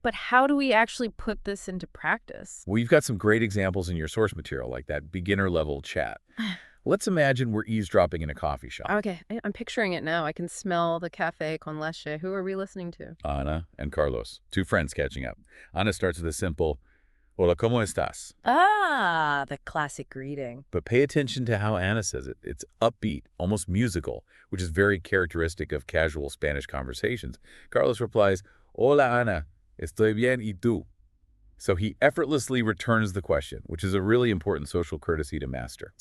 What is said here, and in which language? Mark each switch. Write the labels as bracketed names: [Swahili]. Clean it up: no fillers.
[English] But how do we actually put this into practice? Well, you've got some great examples in your source material, like that beginner-level chat. Let's imagine we're eavesdropping in a coffee shop. Okay, I'm picturing it now. I can smell the cafe con leche. Who are we listening to? Ana and Carlos, two friends catching up. Ana starts with a simple, [Spanish] "Hola, ¿cómo estás?" [English] Ah, the classic greeting. But pay attention to how Ana says it. It's upbeat, almost musical, which is very characteristic of casual Spanish conversations. Carlos replies, [Spanish] "Hola, Ana. Estoy bien, ¿y tú?" [English] So he effortlessly returns the question, which is a really important social courtesy to master.